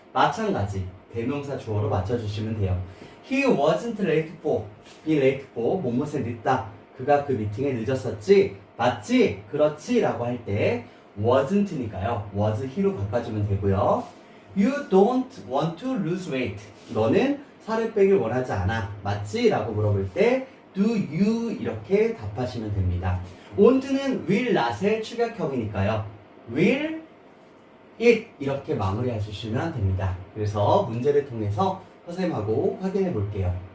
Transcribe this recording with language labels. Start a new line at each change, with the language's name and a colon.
Korean: 마찬가지 대명사 주어로 맞춰주시면 돼요.
English: He wasn't late for, be late for,
Korean: 뭐뭇에 늦다. 그가 그 미팅에 늦었었지. 맞지? 그렇지? 라고 할 때 wasn't니까요.
English: was he
Korean: 로 바꿔주면 되고요.
English: You don't want to lose weight.
Korean: 너는 살을 빼길 원하지 않아. 맞지? 라고 물어볼 때
English: do you
Korean: 이렇게 답하시면 됩니다. want는 will not의 축약형이니까요.
English: will it
Korean: 이렇게 마무리해 주시면 됩니다. 그래서 문제를 통해서 선생님하고 확인해 볼게요.